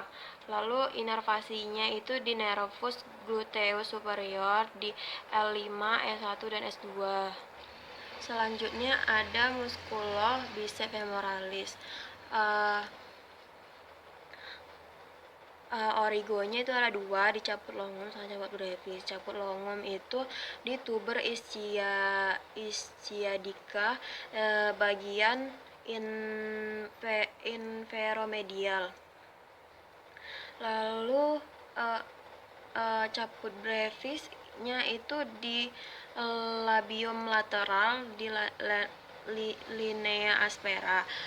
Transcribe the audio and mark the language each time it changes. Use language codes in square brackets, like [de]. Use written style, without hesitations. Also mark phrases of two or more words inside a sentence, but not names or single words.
[id] Lalu inervasinya itu di [la] nervus gluteus superior [id] di L5, S1 dan S2. Selanjutnya ada [la] musculo biceps femoralis. [id] Origonya itu ada dua, di [la] caput longum [id] sama [la] caput brevis. Caput longum [id] itu di [la] tuber ischiadica [id] bagian inferomedial. Lalu caput brevisnya itu di [la] labium lateral [id] di [la] linea aspera.